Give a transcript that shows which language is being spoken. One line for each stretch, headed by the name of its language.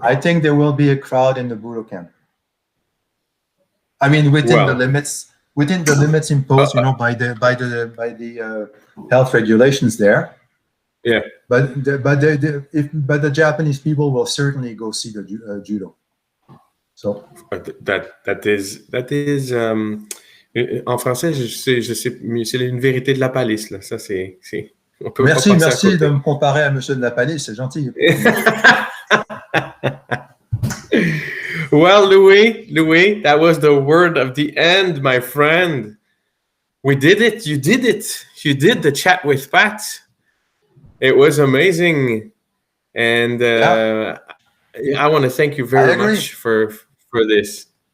English: I think there will be a crowd in the Budokan. Within the limits imposed, by the health regulations there. Yeah. But the Japanese people will certainly go see the judo. So
French: that is en français, je sais, c'est une vérité de la palisse là. Ça c'est. Merci de me comparer à Monsieur de la Palisse, c'est gentil.
English: Well, Louis, that was the word of the end, my friend. We did it. You did it. You did the chat with Pat. It was amazing, and I want to thank you very much for this.